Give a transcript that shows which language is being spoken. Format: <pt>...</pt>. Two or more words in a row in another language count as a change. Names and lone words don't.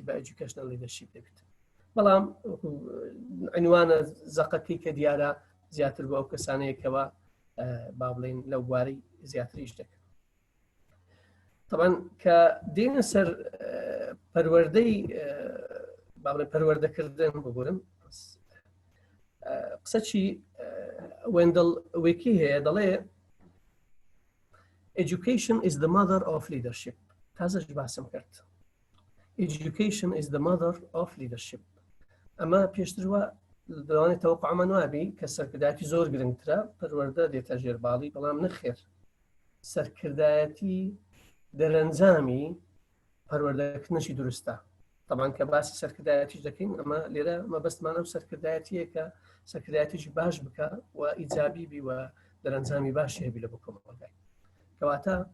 <ckb>بە</ckb> <en>educational leadership</en> <ckb>دەبێت بەڵام عنوانە زەقەکەی کە دیارە زیاتر بۆ ئەو کەسانەیەکەوە با بڵێن لەو بواری زیاتریش دەکەن طبعا کە دێنە سەر پەروەردەی با بڵێن پەروەردەکردن بگورم قسەی وێندڵ وێکی هەیە دەڵێ</ckb> <en>Education is the mother of leadership.</en> <ckb>تازەش باسم کرد.</ckb> <en>Education is the mother of leadership.</en> <ckb>ئەمە پێشتر وە دەوانێت تەوەقعمان وابی کە سەرکردایەتی زۆر گرنگترە پەروەردە دێتە ژێرباڵی بەڵام نەخێر سەرکردایەتی دەرەنجامی پەروەردەکردنشی دروستە طبعا کە باسی سەرکردایەتیش دەکەین ئەمە لێرە مەبەستمانە و سەرکردایەتیە کە سەرکردایەتیشی باش بکە و ئیجابی بی و دەرەنجامی باشی هەبی لە بۆ کۆمەڵگای کەواتە</ckb>